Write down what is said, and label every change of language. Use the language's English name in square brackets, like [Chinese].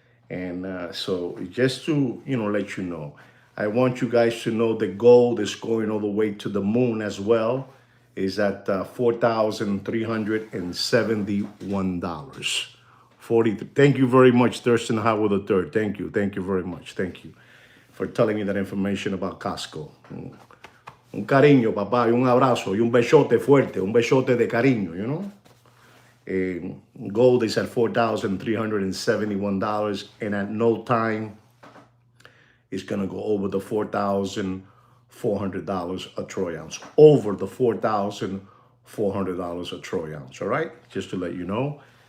[English] And so just to, let you know, I want you guys to know the gold is going all the way to the moon as well. Is at $4,371. 40. Thank you very much, Thurston Howard III. Thank you. Thank you very much. Thank you for telling me that information about Costco. [Spanish] Un cariño, papá, y un abrazo, y un besote fuerte, un besote de cariño. [English] Gold is at $4,371, and at no time it's going to go over the $4,400 a troy ounce. Over the $4,400 a troy ounce, all right? Just to let you know.